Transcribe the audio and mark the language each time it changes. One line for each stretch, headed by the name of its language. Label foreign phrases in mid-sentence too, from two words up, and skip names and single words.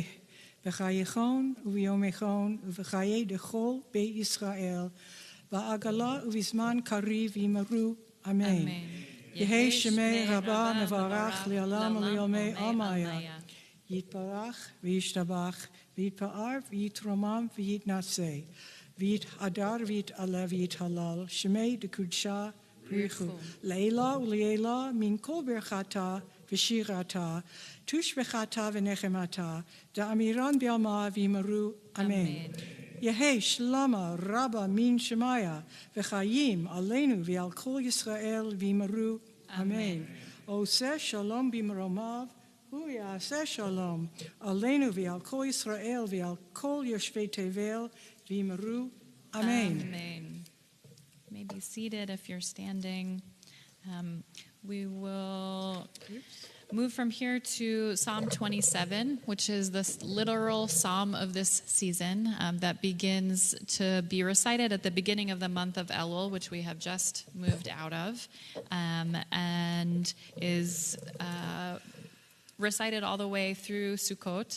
Aramaic: בחייכון וביומיכון ובחיי דכל בישראל. בעגלא ובזמן קריב ואמרו. Amen. Amen. יהא שמיה רבא מברך לעלם ולעלמי עלמיא. יתברך וישתבח ויתפאר ויתרומם ויתנשא. ויתהדר ויתעלה ויתהלל. שמיה דקודשא בריך הוא. לעלא ולעלא מן כל ברכתא ושירתא. תשבחתא ונחמתא. דאמירן בעלמא ואמרו. Amen. יהא שלמא רבא מן שמיא.
Hebrew: וחיים עלינו ועל כל ישראל ואמרו. Amen. עושה שלום במרומיו. הוא יעשה שלום. עלינו ועל כל ישראל ועל כל יושבי תבל ואמרו. Amen. Amen.
English: You may be seated if you're standing. We will move from here to Psalm 27, which is the literal psalm of this season that begins to be recited at the beginning of the month of Elul, which we have just moved out of, and is recited all the way through Sukkot.